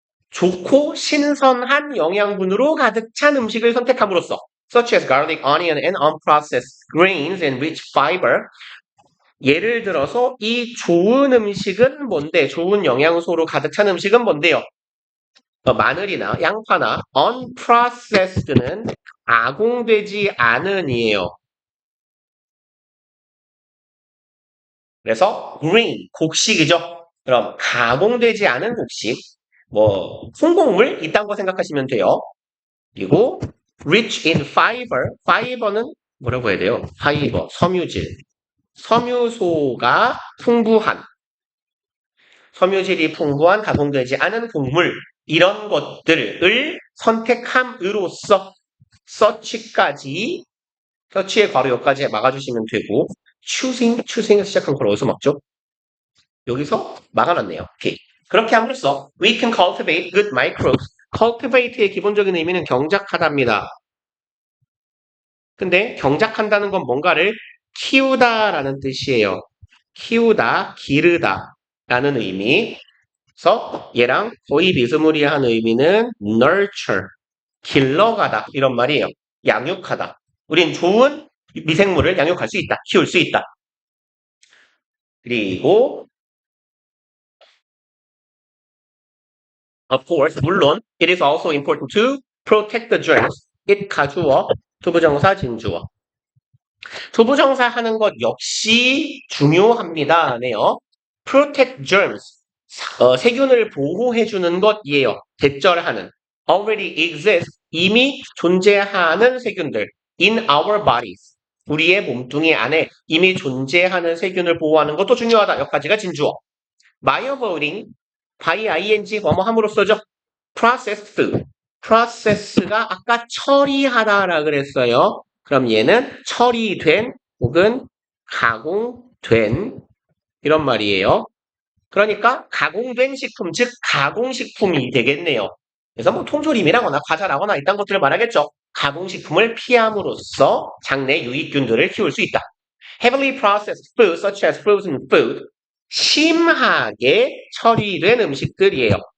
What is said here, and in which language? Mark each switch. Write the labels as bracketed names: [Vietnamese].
[Korean] 좋고 신선한 영양분으로 가득 찬 음식을 선택함으로써 [English] such as garlic, onion, and unprocessed grains and rich fiber. [Korean] 예를 들어서 이 좋은 음식은 뭔데? 좋은 영양소로 가득 찬 음식은 뭔데요? 마늘이나 양파나 unprocessed는 가공되지 않은이에요. 그래서 green, 곡식이죠. 그럼 가공되지 않은 곡식, 뭐 송곡물 이딴 거 생각하시면 돼요. 그리고 [English] rich in fiber, [Korean] fiber는 뭐라고 해야 돼요? 파이버, 섬유질, 섬유소가 풍부한 섬유질이 풍부한 가공되지 않은 곡물 이런 것들을 선택함으로써 서치까지 서치의 괄호 여기까지 막아주시면 되고 choosing에서 시작한 걸 어디서 막죠? 여기서 막아놨네요. 오케이. 그렇게 함으로써 [English] we can cultivate good microbes. [Korean] cultivate의 기본적인 의미는 경작하다입니다. 근데 경작한다는 건 뭔가를 키우다라는 뜻이에요. 키우다, 기르다 라는 의미. 그래서 얘랑 거의 비스무리한 의미는 nurture, 길러가다 이런 말이에요. 양육하다. 우린 좋은 미생물을 양육할 수 있다. 키울 수 있다. 그리고 [English] of course, [Korean] 물론 [English] it is also important to protect the germs. [Korean] it 가주어, 투부정사, 진주어. 투부정사 하는 것 역시 중요합니다. 네요. [English] protect germs. [Korean] 세균을 보호해주는 것이에요. 대절하는. [English] already exist. [Korean] 이미 존재하는 세균들. [English] in our bodies. [Korean] 우리의 몸뚱이 안에 이미 존재하는 세균을 보호하는 것도 중요하다. 여기까지가 진주어. [English] by avoiding, by ing, [Korean] 뭐뭐함으로써죠. [English] processed food. [Korean] process가 아까 처리하다라 그랬어요. 그럼 얘는 처리된 혹은 가공된 이런 말이에요. 그러니까 가공된 식품, 즉 가공식품이 되겠네요. 그래서 뭐 통조림이라거나 과자라거나 이딴 것들을 말하겠죠. 가공식품을 피함으로써 장내 유익균들을 키울 수 있다. [English] Heavily processed food, such as frozen food, [Korean] 심하게 처리된 음식들이에요.